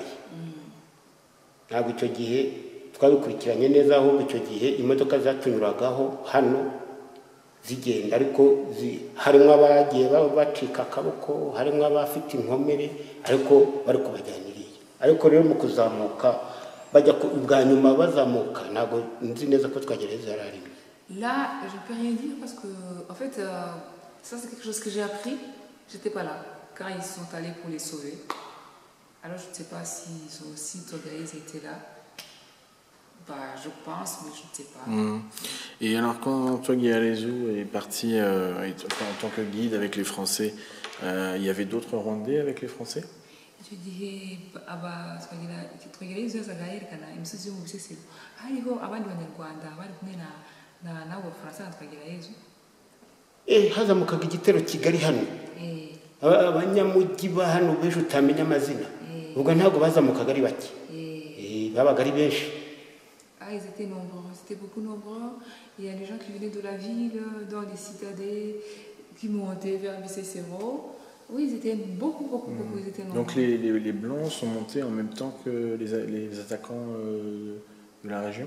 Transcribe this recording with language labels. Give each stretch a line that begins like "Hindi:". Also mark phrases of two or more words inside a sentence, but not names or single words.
Kinyarwanda: Ntabwo icyo gihe twabikurikiranye neza, ahubwo icyo gihe imodoka zatunyuragaho hano zigenda, ariko harimo abagiye bacika akaboko, harimo abafite inkomere, ariko bari kubajyaniriye. Ariko rero mu kuzamuka bajya bwa nyuma bazamuka ntabwo nzi neza ko twagereza yarari.
French: Là, je peux rien dire parce que en fait ça c'est quelque chose que j'ai appris. J'étais pas là quand ils sont allés pour les sauver. Alors je ne sais pas si Togaïs était là. Bah, je pense, mais je ne sais pas. Et alors quand toi, Guialezu, est parti en tant que guide avec les Français, il y avait d'autres Rwandais avec les Français? Je dis, Togaïs, ça a été une situation où c'est
Kinyarwanda: hariho abandi banyarwanda bari kumwe n'abo Français na Togaïs. Hazamukaga igitero Kigali hano. Abanyamujyi ba hano beje utamenya amazina. Ubwo ntabwo bazamukaga ari bake. Babaga ari benshi.
French: Ah, ils étaient nombreux, c'était beaucoup nombreux. Il y a des gens qui venaient de la ville, dans les citadins, qui montaient vers Bisesero. Oui, ils étaient beaucoup, ils étaient nombreux. Donc les Blancs sont montés en même temps que les attaquants de la région?